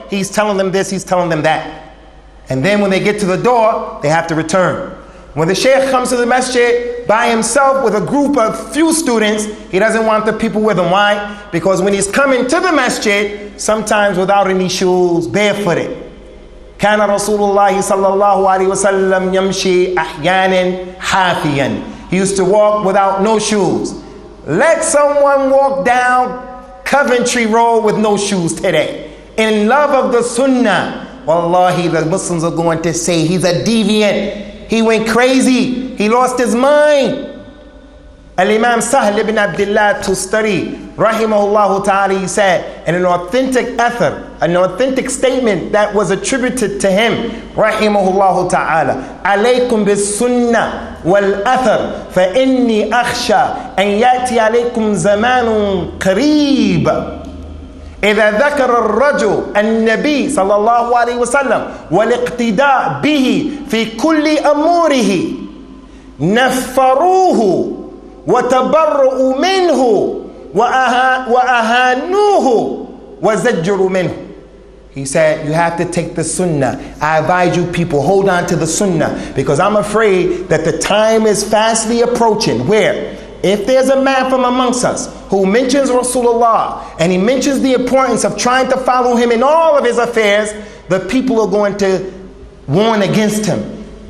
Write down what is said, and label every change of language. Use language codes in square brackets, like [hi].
[en] He's telling them this, he's telling them that. And then when they get to the door, they have to return. When the sheikh comes to the masjid by himself with a group of few students, he doesn't want the people with him. Why? Because when he's coming to the masjid, sometimes without any shoes, barefooted. [ar] كان رسول الله صلى الله عليه وسلم يمشي أحيانا حافيا. [en] He used to walk without no shoes. Let someone walk down Coventry Road with no shoes today, in love of the Sunnah. Wallahi, the Muslims are going to say he's a deviant. He went crazy. He lost his mind. Al-Imam Sahl ibn Abdullah Tustari, rahimahullah ta'ala, he said, in an authentic athar, an authentic statement that was attributed to him, rahimahullah ta'ala, [ar] alaykum bis sunnah wal athar, fa inni akhsha an yati alaykum zamanun qareeb. إذا ذكر الرجل النبي صلى الله عليه وسلم والاقتداء به في كل أموره نفروه وتبرؤوا منه وأهانوه وزجروا منه. [en] He said, you have to take the sunnah. I advise you people, hold on to the sunnah, because I'm afraid that the time is fastly approaching where if there's a man from amongst us who mentions Rasulullah and he mentions the importance of trying to follow him in all of his affairs, the people are going to warn against him.